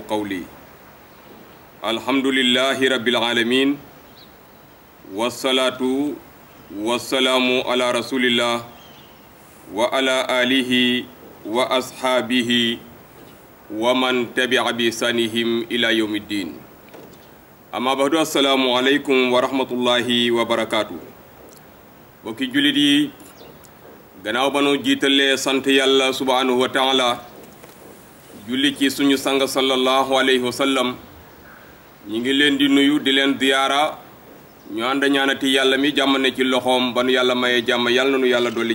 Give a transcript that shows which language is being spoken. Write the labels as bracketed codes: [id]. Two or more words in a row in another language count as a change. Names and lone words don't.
[ar] قولي الحمد لله رب العالمين والصلاة والسلام على رسول الله وعلى آله وأصحابه ومن تبع بإحسانهم إلى يوم الدين أما بعد السلام عليكم ورحمة الله وبركاته [wo] bokki jullit yi gannaaw ba nu jiitalee sant yàlla [ar] سبحانه وتعالى [wo] julli ci suñu sang [ar] صلى الله عليه وسلم [wo] ñi ngi leen di nuyu di leen ziyaara ñu ànd ñaanati yàlla mi jàmm ne ci loxoom ba nu yàlla mayee jàmm yàlla na nu yàlla dolli